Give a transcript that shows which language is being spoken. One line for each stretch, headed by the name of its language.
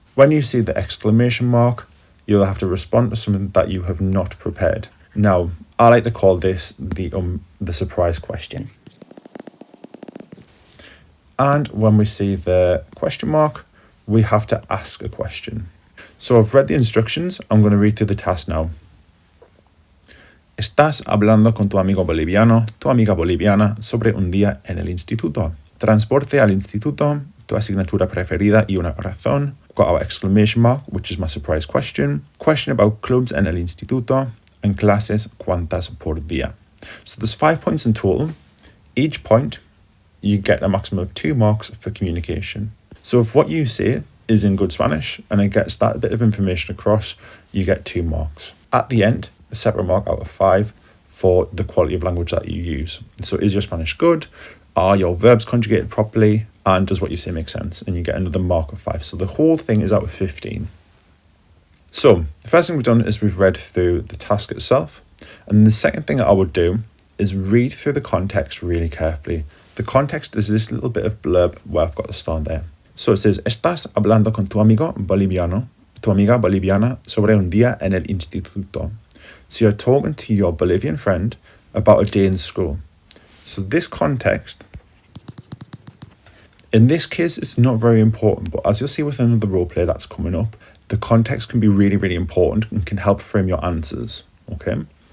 English: When you see the exclamation mark, you'll have to respond to something that you have not prepared. Now, I like to call this the surprise question. And when we see the question mark, we have to ask a question. So I've read the instructions. I'm going to read through the task now.
Spanish: Estás hablando con tu amigo boliviano, tu amiga boliviana, sobre un día en el instituto. Transporte al instituto, tu asignatura preferida y una razón.
English: Got our exclamation mark, which is my surprise question. Question about clubs
Spanish: en el instituto,
English: and
Spanish: clases cuántas por día.
English: So there's 5 points in total. Each point, you get a maximum of 2 marks for communication. So if what you say is in good Spanish and it gets that bit of information across, you get 2 marks. At the end, a separate mark out of 5 for the quality of language that you use. So is your Spanish good? Are your verbs conjugated properly? And does what you say make sense? And you get another mark of 5. So the whole thing is out of 15. So the first thing we've done is we've read through the task itself. And the second thing that I would do is read through the context really carefully. The context is this little bit of blurb where I've got the star there. So it says,
Spanish: Estás hablando con tu amigo boliviano, tu amiga boliviana sobre un día en el instituto.
English: So you're talking to your Bolivian friend about a day in school. So this context, in this case, it's not very important, but as you'll see with another roleplay that's coming up, the context can be really, really important and can help frame your answers, okay?